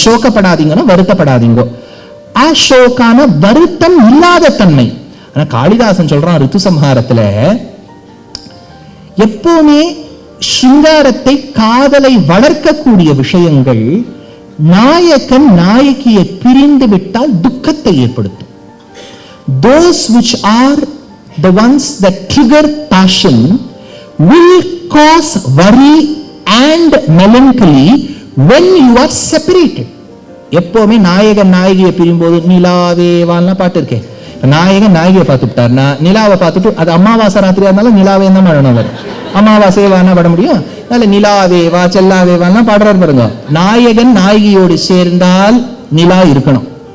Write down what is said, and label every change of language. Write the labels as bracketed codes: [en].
[ta] சோகப்படாதீங்கன்னா வருத்தப்படாதீங்க. அசோகான வருத்தம் இல்லாத தன்மை. ஆனா காளிதாசன் சொல்றான் ரித்து சம்ஹாரத்துல, எப்பவுமே சிங்காரத்தை காதலை வளர்க்கக்கூடிய விஷயங்கள் நாயகன் நாயகியை பிரிந்து விட்டால் துக்கத்தை ஏற்படுத்தும். [en] Those which are the ones that trigger passion will cause worry and melancholy when you are separated. [ta] எப்பவுமே நாயகன் நாயகியை பிரியும்போது நிலாவேவான்லாம் பாட்டு இருக்கேன். நாயகன் நாயகியை பார்த்துட்டாருன்னா நிலாவை பார்த்துட்டு, அது அமாவாசை ராத்திரியா இருந்தாலும் நிலாவே தான் பாடணும். அவர் அமாவாசைவானா பாட முடியும். அதனால நிலாவேவா செல்லாவேவான்லாம் பாடுறாரு பாருங்க. நாயகன் நாயகியோடு சேர்ந்தால் நிலா இருக்கணும்.